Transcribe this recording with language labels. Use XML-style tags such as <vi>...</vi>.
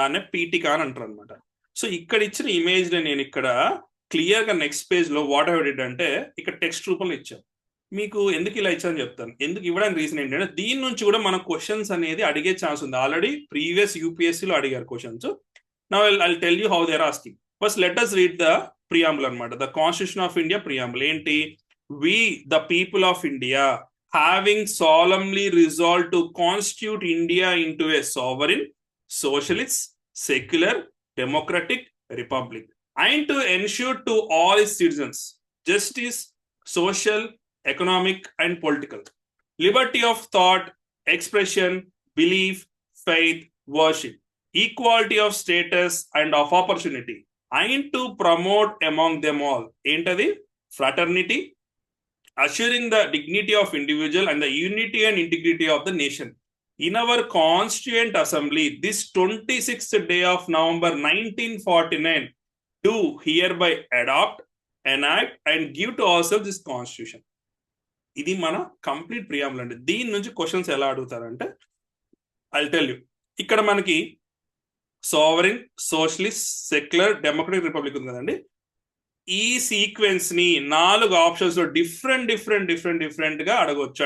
<te>దాన్నే పీఠిక అని అంటారు అనమాట. సో ఇక్కడ ఇచ్చిన ఇమేజ్ నేను ఇక్కడ క్లియర్ గా నెక్స్ట్ పేజ్ లో వాట్ ఎవర్ డిడ్ అంటే ఇక్కడ టెక్స్ట్ రూపంలో ఇచ్చాను. మీకు ఎందుకు ఇలా ఇచ్చాను చెప్తాను. ఎందుకు ఇవ్వడానికి రీజన్ ఏంటంటే దీని నుంచి కూడా మన క్వశ్చన్స్ అనేది అడిగే ఛాన్స్ ఉంది. ఆల్రెడీ ప్రీవియస్ యూపీఎస్సీలో అడిగారు questions.</te> <en>Now I tell you how they are asking. First let us read the preamble అనమాట. The constitution of India preamble ఏంటి? We the people of India having solemnly resolved to constitute India into a sovereign, socialist, secular, democratic republic, and to ensure to all its citizens justice, social, economic, and political, liberty of thought, expression, belief, faith, worship, equality of status and of opportunity, and to promote among them all</en> <te>ఏంటది?</te> <en>fraternity, assuring the dignity of individual and the unity and integrity of the nation. In our Constituent Assembly, this 26th day of November 1949, do hereby adopt, enact and give to ourselves this constitution.</en> <te>ఇది మన complete preamble అండి. దీని నుంచి questions ఎలా అడుగుతారంటే</te> <en>I'll tell you.</en> <te>ఇక్కడ మనకి sovereign, socialist, secular, democratic republic ఉంది కదండి. ఈ సీక్వెన్స్ ని 4 ఆప్షన్స్ లో డిఫరెంట్ గా అడగవచ్చు.</te>